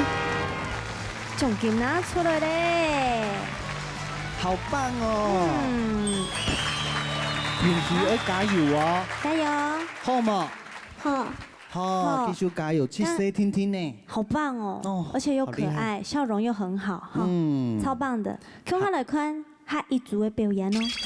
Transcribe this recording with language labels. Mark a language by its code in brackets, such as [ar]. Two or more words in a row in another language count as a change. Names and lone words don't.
[zh] 獎金拿出來嘞！好棒哦！嗯，平時要加油哦，加油！好嗎？好，好，好繼續加油，去誰聽聽呢？好棒哦哦，而且又好厲害可愛，笑容又很好，哈，嗯超棒的。看下來看下一組的表演哦。